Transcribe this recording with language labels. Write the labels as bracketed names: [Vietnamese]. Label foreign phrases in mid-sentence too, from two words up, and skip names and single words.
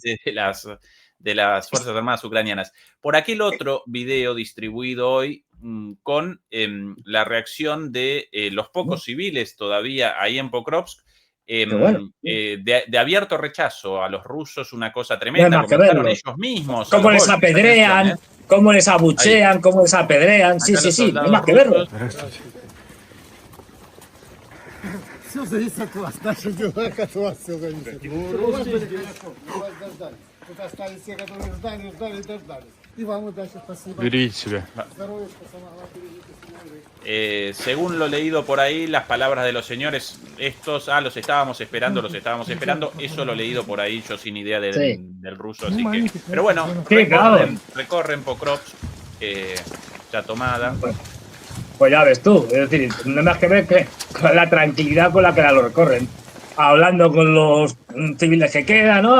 [Spanish] élite de las Fuerzas Armadas ucranianas. Por aquí el otro video distribuido hoy con la reacción de los pocos civiles todavía ahí en Pokrovsk, bueno. de abierto rechazo a los rusos, una cosa No hay tremenda. más que Comenzaron verlo. ellos mismos a Cómo los les golpes. Atención, apedrean, cómo les Ahí. abuchean, cómo les apedrean. Sí, Acá sí, los sí, no hay soldados más que verlo. rusos. [Russian] Все зависит от вас. Наши дела от вас все зависит. У вас были хорошо, у вас дождались. Тут остались те, которые ждали, ждали и дождались. И вам удачи, спасибо. Берегите себя. Здоровья, самого берегите себя. [Spanish] Según lo leído por ahí, las palabras de los señores, estos, los estábamos esperando, eso lo leído por ahí, yo sin idea del ruso, así que... Pero bueno, recorren Pokrovsk, ya tomada. Pues ya ves tú, es decir, no hay más que ver que con la tranquilidad con la que la lo recorren, hablando con los civiles que quedan, ¿no?